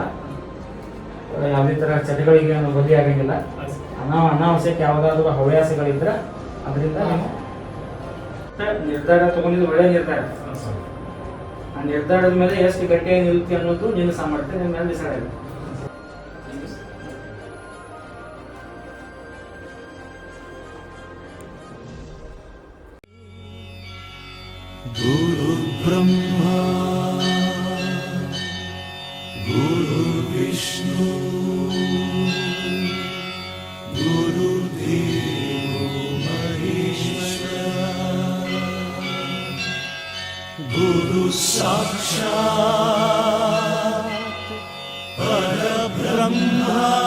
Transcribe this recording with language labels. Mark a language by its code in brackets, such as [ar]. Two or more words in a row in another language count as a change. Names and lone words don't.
[kn] ಯಾವುದೇ ಥರ ಚಟಗಳಿಗೆ ಬಲಿ ಆಗಂಗಿಲ್ಲ. ಅನಾವಶ್ಯಕ ಯಾವುದಾದ್ರೂ ಹವ್ಯಾಸಗಳಿದ್ರೆ ಅದರಿಂದ ನೀವು ನಿರ್ಧಾರ ತಗೊಂಡಿದ್ದು ಒಳ್ಳೆಯ ನಿರ್ಧಾರ. ಆ ನಿರ್ಧಾರದ ಮೇಲೆ ಎಷ್ಟು ಗಟ್ಟಿಯಾಗಿ ನಿಲ್ತಿ ಅನ್ನೋದು ನಿನ್ನ ಸಾಮರ್ಥ್ಯ ನಿಮ್ಮ ಮೇಲೆ ಡಿಸೈಡ್ ಆಗುತ್ತೆ. [sa] गुरु ब्रह्मा गुरु विष्णु गुरुदेवो महेश्वरा गुरु साक्षात् परब्रह्मा